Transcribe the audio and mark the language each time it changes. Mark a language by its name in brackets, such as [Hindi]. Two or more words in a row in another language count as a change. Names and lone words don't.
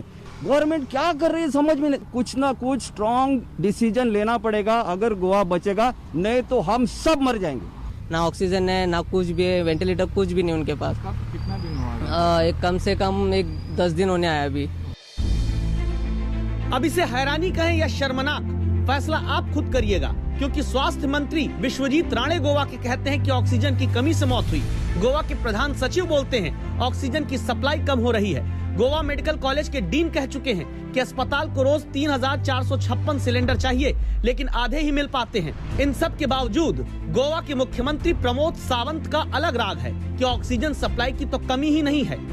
[Hindi] गवर्नमेंट क्या कर रही है समझ में नहीं। कुछ ना कुछ [English] strong decision [Hindi] लेना पड़ेगा अगर गोवा बचेगा, नहीं तो हम सब मर जाएंगे। ना ऑक्सीजन है, ना कुछ भी है, वेंटिलेटर कुछ भी नहीं उनके पास। कितना दिन हुआ? एक कम से कम 10 दिन होने आया अभी। अब इसे हैरानी कहें या शर्मनाक, फैसला आप खुद करिएगा, क्योंकि स्वास्थ्य मंत्री विश्वजीत राणे गोवा के कहते हैं कि ऑक्सीजन की कमी से मौत हुई। गोवा के प्रधान सचिव बोलते हैं ऑक्सीजन की सप्लाई कम हो रही है। गोवा मेडिकल कॉलेज के डीन कह चुके हैं कि अस्पताल को रोज 3,456 सिलेंडर चाहिए, लेकिन आधे ही मिल पाते हैं। इन सब के बावजूद गोवा के मुख्यमंत्री प्रमोद सावंत का अलग राग है कि ऑक्सीजन सप्लाई की तो कमी ही नहीं है।